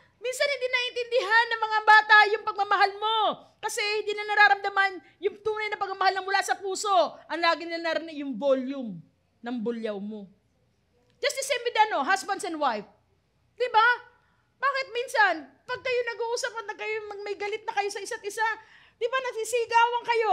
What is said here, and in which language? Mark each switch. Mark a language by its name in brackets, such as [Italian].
[Filipino] Minsan hindi naiintindihan ng mga bata yung pagmamahal mo. Kasi hindi na nararamdaman yung tunay na pagmamahal na mula sa puso. Ang lagi nila narinig yung volume ng bulyaw mo. [English] Just the same with husbands and wife. [Filipino] Di ba? Bakit minsan, pag kayo nag-uusap at may galit na kayo sa isa't isa, di ba nagsisigawan kayo?